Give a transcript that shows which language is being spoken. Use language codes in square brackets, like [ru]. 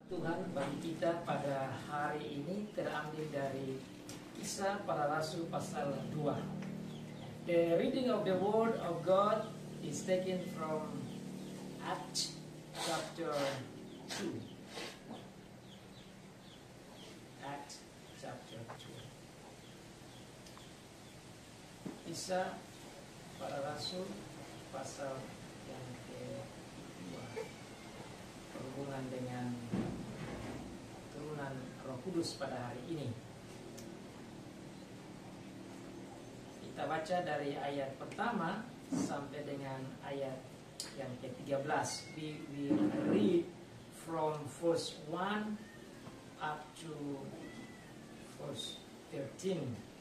[id] Tuhan bagi kita pada hari ini terambil dari Kisah Para Rasul pasal 2. [en] The reading of the Word of God is taken from Acts chapter 2. Acts chapter 2. [id] Kisah Para Rasul pasal yang kedua, berhubungan dengan turunan Roh Kudus pada hari ini. Kita baca dari ayat pertama sampai dengan ayat yang ke-13. [en] We will read from verse 1 up to verse 13.